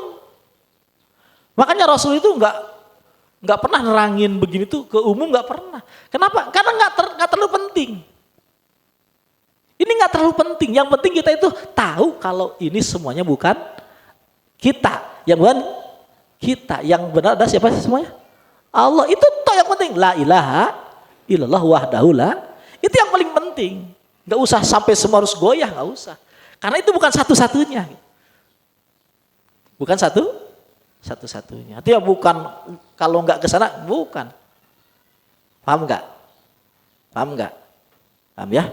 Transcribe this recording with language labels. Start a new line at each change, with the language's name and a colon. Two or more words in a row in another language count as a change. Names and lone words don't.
Indonesian: Makanya Rasul itu nggak pernah nerangin begini tuh ke umum, nggak pernah. Kenapa? Karena nggak terlalu penting. Ini nggak terlalu penting. Yang penting kita itu tahu kalau ini semuanya bukan kita, yang bukan kita, yang benar ada siapa sih semuanya? Allah. Itu toh yang penting.
Arabic: لا إله إلا الله وحده لا.
Indonesian: Itu yang paling penting. Nggak usah sampai semua harus goyah, nggak usah. Karena itu bukan satu-satunya. Bukan satu-satunya. Artinya bukan kalau nggak ke sana, bukan. Paham nggak? Paham ya?